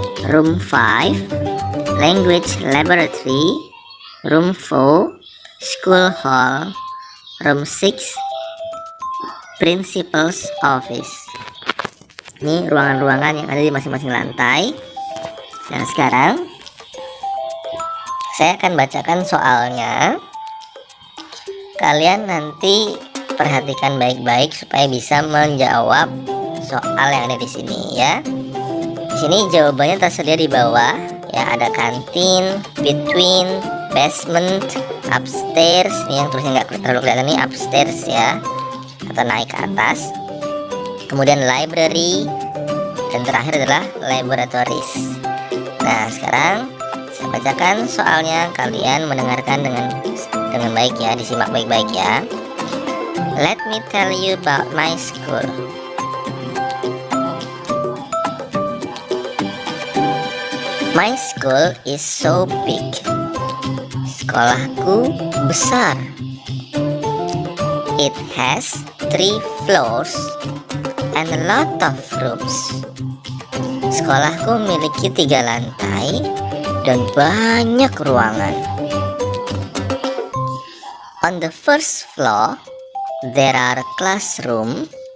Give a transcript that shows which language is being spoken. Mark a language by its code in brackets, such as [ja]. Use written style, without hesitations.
[en] Room 5, language laboratory, room 4, school hall, room 6, principal's office. [id] Ini ruangan-ruangan yang ada di masing-masing lantai. Dan sekarang saya akan bacakan soalnya. Kalian nanti perhatikan baik-baik supaya bisa menjawab soal yang ada di sini ya. Di sini jawabannya tersedia di bawah ya, ada kantin, between, basement, upstairs. Ini yang tulisnya nggak terlalu kelihatan nih, upstairs ya, atau naik ke atas. Kemudian library, dan terakhir adalah laboratories. Nah, sekarang saya bacakan soalnya, kalian mendengarkan dengan dengan baik ya, disimak baik-baik ya. [en] Let me tell you about my school. My school is so big. [id] Sekolahku besar. [en] It has 3 floors and a lot of rooms. [id] Sekolahku memiliki 3 lantai dan banyak ruangan. [en] On the first floor, there are classroom.